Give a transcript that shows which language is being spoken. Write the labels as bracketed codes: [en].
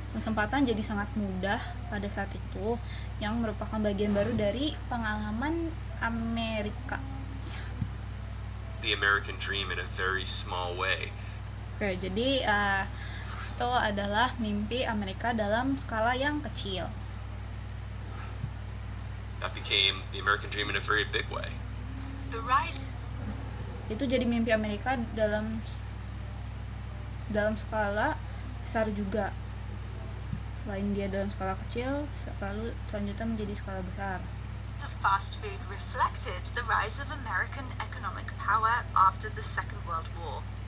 [id] Kesempatan jadi sangat mudah pada saat itu, yang merupakan bagian baru dari pengalaman Amerika. [en] The American dream in a very small way. [id] Jadi itu adalah mimpi Amerika dalam skala yang kecil. [en] That became the American dream in a very big way. The rise [id] Itu jadi mimpi Amerika dalam skala besar juga. Selain dia dalam skala kecil, lalu selanjutnya menjadi skala besar. [en] of fast food reflected the rise of American economic power after the Second World War.